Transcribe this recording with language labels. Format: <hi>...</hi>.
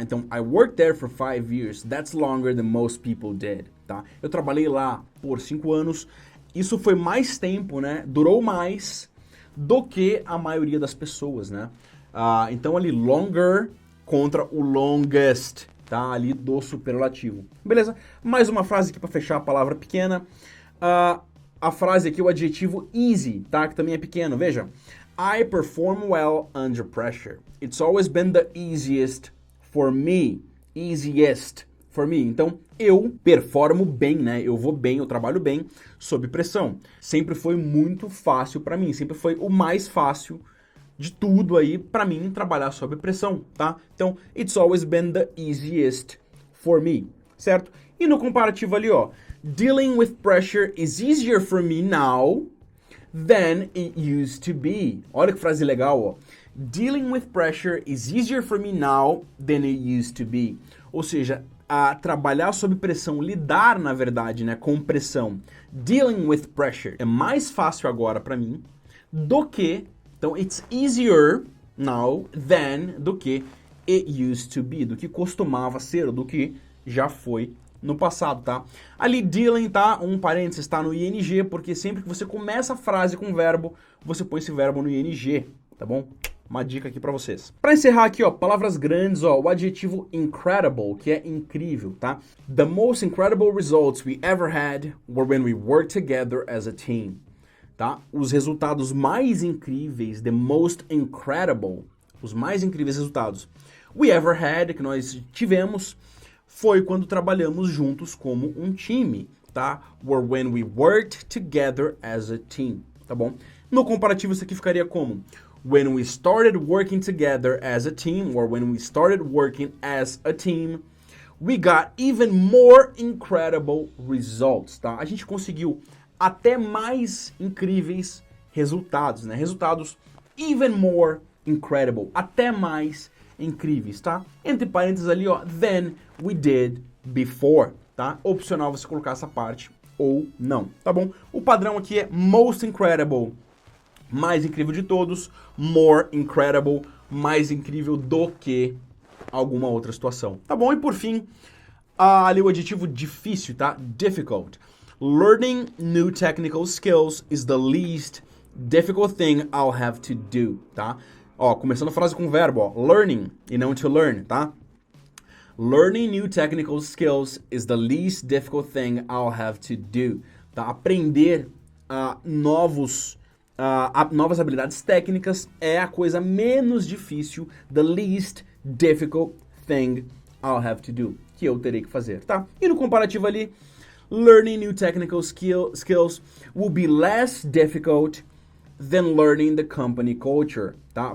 <pt>Então,</pt> <en>I worked there for 5 years. That's longer than most people did,</en> <pt>tá? Eu trabalhei lá por 5 anos. Isso foi mais tempo, né? Durou mais do que a maioria das pessoas, né? Então, ali, longer contra o longest, tá? Ali do superlativo. Beleza? Mais uma frase aqui para fechar a palavra pequena. A frase aqui, o adjetivo easy, tá? Que também é pequeno, veja.</pt> <en>I perform well under pressure. It's always been the easiest for me. Easiest for me.</en> <pt>Então, eu performo bem, né? Eu vou bem, eu trabalho bem sob pressão. Sempre foi muito fácil para mim, sempre foi o mais fácil de tudo aí para mim trabalhar sob pressão, tá? Então,</pt> <en>it's always been the easiest for me,</en> <pt>certo? E no comparativo ali, ó,</pt> <en>dealing with pressure is easier for me now than it used to be.</en> <pt>Olha que frase legal, ó.</pt> <en>Dealing with pressure is easier for me now than it used to be.</en> <pt>Ou seja, trabalhar sob pressão, lidar, na verdade, né, com pressão.</pt> <en>Dealing with pressure</en> <pt>é mais fácil agora para mim do que, então,</pt> <en>it's easier now than,</en> <pt>do que</pt> <en>it used to be,</en> <pt>do que costumava ser, do que já foi no passado, tá? Ali, dealing, tá? Um parênteses, tá no ing, porque sempre que você começa a frase com verbo, você põe esse verbo no ing, tá bom? Uma dica aqui pra vocês. Pra encerrar aqui, ó, palavras grandes, ó, o adjetivo incredible, que é incrível, tá?</pt> <en>The most incredible results we ever had were when we worked together as a team,</en> <pt>tá? Os resultados mais incríveis,</pt> <en>the most incredible,</en> <pt>os mais incríveis resultados</pt> <en>we ever had,</en> <pt>que nós tivemos, foi quando trabalhamos juntos como um time, tá?</pt> <en>Were when we worked together as a team,</en> <pt>tá bom? No comparativo isso aqui ficaria como</pt> <en>when we started working together as a team, or when we started working as a team, we got even more incredible results,</en> <pt>tá? A gente conseguiu até mais incríveis resultados, né? Resultados</pt> <en>even more incredible,</en> <pt>até mais incríveis, tá? Entre parênteses ali, ó,</pt> <en>than we did before,</en> <pt>tá? Opcional você colocar essa parte ou não, tá bom? O padrão aqui é</pt> <en>most incredible,</en> <pt>mais incrível de todos,</pt> <en>more incredible,</en> <pt>mais incrível do que alguma outra situação, tá bom? E por fim, ali o adjetivo difícil, tá?</pt> <en>Difficult. Learning new technical skills is the least difficult thing I'll have to do,</en> <pt>tá? Ó, começando a frase com verbo, ó, learning e não to learn, tá?</pt> <en>Learning new technical skills is the least difficult thing I'll have to do,</en> <pt>tá? Aprender novas habilidades técnicas é a coisa menos difícil,</pt> <en>the least difficult thing I'll have to do,</en> <pt>que eu terei que fazer, tá? E no comparativo ali,</pt> <en>learning new technical skills will be less difficult than learning the company culture,</en> <pt>tá?</pt>